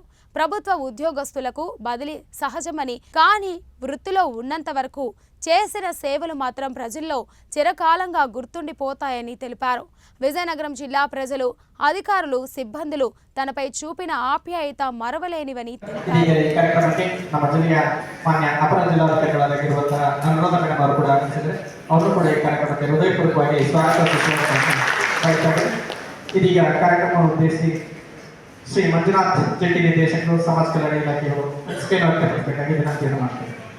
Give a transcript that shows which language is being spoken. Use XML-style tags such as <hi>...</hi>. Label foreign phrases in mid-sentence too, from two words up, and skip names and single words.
<te>ప్రభుత్వ ఉద్యోగస్తులకు బదిలీ సహజమని, కానీ వృత్తిలో ఉన్నంత వరకు చేసిన సేవలు మాత్రం ప్రజల్లో చిరకాలంగా గుర్తుండిపోతాయని తెలిపారు. విజయనగరం జిల్లా ప్రజలు, అధికారులు, సిబ్బందులు తనపై చూపిన ఆప్యాయత మరవలేనివని</te> <kn>ಶ್ರೀ ಮಂಜುನಾಥ್ ಜೆಟ್ಟಿ ನಿರ್ದೇಶಕರು, ಸಮಾಜ ಕಲ್ಯಾಣ ಇಲಾಖೆಯವರು ಸ್ಕೇನ್ ವ್ಯಕ್ತಪಡಿಸಬೇಕಾಗಿ ವಿನಂತಿಯನ್ನು ಮಾಡ್ತೇವೆ.</kn>